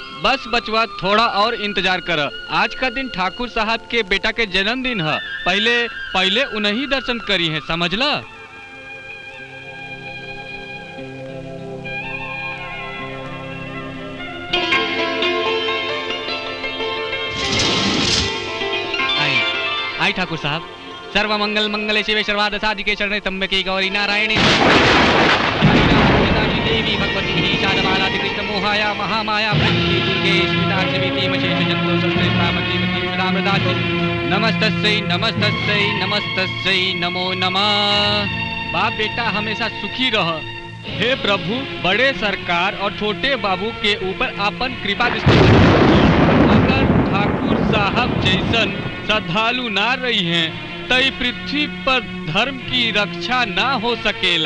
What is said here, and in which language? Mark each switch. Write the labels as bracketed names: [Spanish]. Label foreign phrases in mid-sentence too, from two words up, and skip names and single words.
[Bhojpuri] बस बचवा थोड़ा और इंतजार कर। आज का दिन ठाकुर साहब के बेटा के जन्मदिन है, पहले उन्हीं दर्शन करी है, समझला? आई ठाकुर साहब। [Sanskrit] सर्व मंगल मंगले शिवे सर्वार्थ साधिके शरणे त्र्यंबके गौरी नारायणी देवी भगवती शारदामालाति कृष्ण मोहाया महामाया प्रकृति दुर्गे स्मिताक्षिति मशेष जंतो संस्कृतामति मतिमृदामृदाति नमस्तस्यै नमस्तस्यै नमो नमः। [Bhojpuri] बाप बेटा हमेशा सुखी रह। हे प्रभु, बड़े सरकार और छोटे बाबू के ऊपर आपन कृपा दृष्टि। अगर ठाकुर साहब जैसन श्रद्धालु ना रही हैं तई पृथ्वी पर धर्म की रक्षा ना हो सकेला।